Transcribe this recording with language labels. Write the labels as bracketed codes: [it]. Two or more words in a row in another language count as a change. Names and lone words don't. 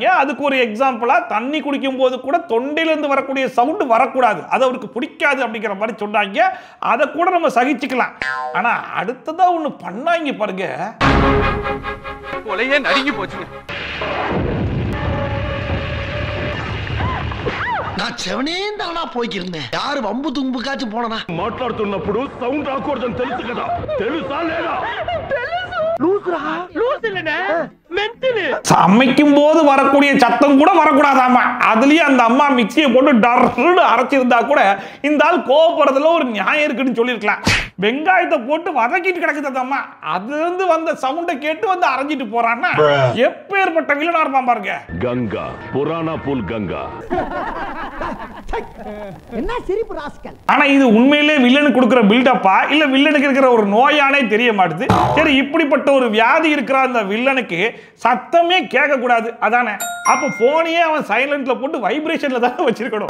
[ta] அதுக்கு ஒரு எக்ஸாம்பிளா தண்ணி குடிக்கும் போது கூட தொண்டையில இருந்து வரக்கூடிய சவுண்ட் வரக்கூடாது, அது அவருக்கு பிடிக்காது அப்படிங்கிற மாதிரி சொன்னாங்க. அதை கூட நம்ம சகிச்சுக்கலாம். ஆனா அடுத்ததா ஒண்ணு பண்ணாங்க பாருங்க. கொலையே நடுங்கி போச்சுங்க. நான் செவனேந்தானா போய்க்கிருந்தேன். யாரு வம்பு தும்புக்காச்சும் போனா [te] మాట్లాడుతున్నప్పుడు సౌండ్ రాకూడదని తెలుసు కదా, తెలుసా లేదా? [ta] சமைக்கும் போது வரக்கூடிய சத்தம் கூட வரக்கூடாதாமா. அதுலயே அந்த அம்மா மிக்சியை போட்டு டர்னு அரைச்சிருந்தா கூட இந்த ஆள் கோவப்படுறதுல ஒரு நியாயம் இருக்குன்னு சொல்லியிருக்கலாம். வெங்காயத்தை போட்டு வதக்கிட்டு கிடக்குது அந்த அம்மா, அதுல இருந்து வந்த சவுண்டை கேட்டு வந்து அரைஞ்சிட்டு போறான்னா எப்பேற்பட்ட வில்லனா இருப்பான் பாருங்க. గంగా పురాణ పూల్ గంగా. என்ன சிரிப்பு ராஸ்கல். ஆனா இது உண்மையிலே வில்லனுக்கு கொடுக்கிற பில்டப்பா இல்ல வில்லனுக்கு இருக்கிற ஒரு நோயானே தெரிய மாட்டுது. சரி, இப்படிப்பட்ட ஒரு வியாதி இருக்கிற அந்த வில்லனுக்கு சத்தமே கேட்க கூடாது அதானே? அப்ப போனையே அவன் சைலண்ட்ல போட்டு வைப்ரேஷன்ல தான் வச்சிருக்கணும்.